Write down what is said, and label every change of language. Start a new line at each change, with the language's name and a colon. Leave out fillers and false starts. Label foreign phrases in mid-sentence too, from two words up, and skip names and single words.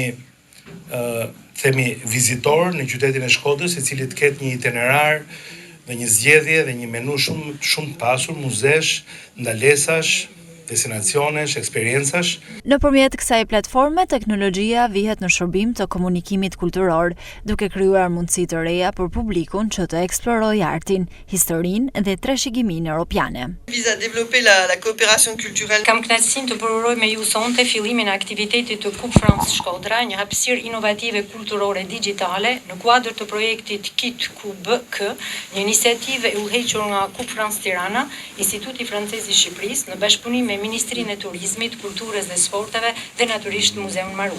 Albanian: një vizitor në qytetin e Shkodrës i cili të ketë një itinerar dhe një zgjedhje dhe një menu shumë të pasur muzesh, ndalesash, destinacionesh, eksperiencash. Nëpërmjet kësaj platforme, teknologjia vihet në shërbim të komunikimit kulturor, duke krijuar mundësi të reja për publikun që të eksplorojë artin, historinë dhe trashëgiminë europiane.
French: Vise à développer la coopération culturelle.
Albanian: Kam kënaqësinë të përuroj me ju sonte fillimin e aktivitetit të Kub France Shkodra, një hapësirë inovative kulturore digjitale në kuadër të projektit Kit Kub K, një iniciativë e udhëhequr nga Kub France Tirana, Instituti Francez i Shqipërisë në bashkëpunim me Ministrinë e Turizmit, Kulturës dhe Sporteve dhe natyrisht Muzeun Marubi.